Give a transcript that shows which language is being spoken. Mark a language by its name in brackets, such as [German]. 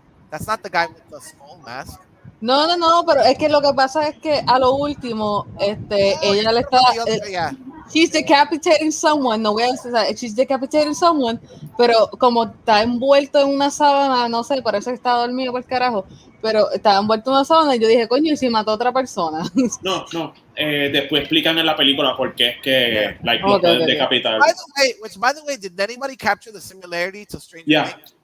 [English] That's not the guy with the skull mask. [Spanish] No, pero es que lo que pasa es que a lo último, ella le está... [English] She's decapitating someone, [Spanish] no voy a decir, [English] she's decapitating someone, [Spanish] pero como está envuelto en una sábana, no sé, parece que está dormido por el carajo, pero está envuelto en una sábana y yo dije, coño, ¿y si mató a otra persona? No, después explican en la película por qué es que lo pueden decapitar. [English] By the way, did anybody capture the similarity to Stranger Things?